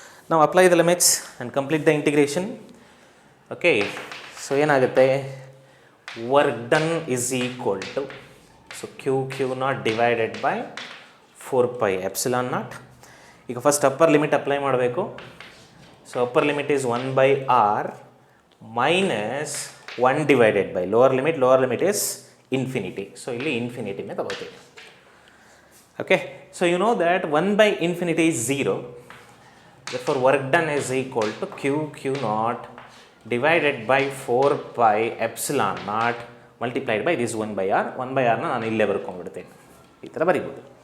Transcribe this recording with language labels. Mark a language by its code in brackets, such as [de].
[en] ನಾವು apply the limits and complete the integration. Okay, so ಏನಾಗುತ್ತೆ, work done is equal to, so Q0 divided by 4πε0. [kn] ಈಗ first upper limit apply ಮಾಡಬೇಕು. [en] So upper limit is 1/r minus 1 divided by lower limit is infinity. [kn] So ಇಲ್ಲಿ ಇನ್ಫಿನಿಟಿನೇ ತಗೋತೀವಿ. [en] Okay, so you know that 1 by infinity is 0. Therefore work done is equal to q naught divided by 4 pi epsilon naught multiplied by this 1 by r. [kn] 1 by r ನಾನು ಇಲ್ಲೇ ಬರ್ಕೊಂಡ್ಬಿಡ್ತೇನೆ, ಈ ಥರ ಬರಿಬೋದು.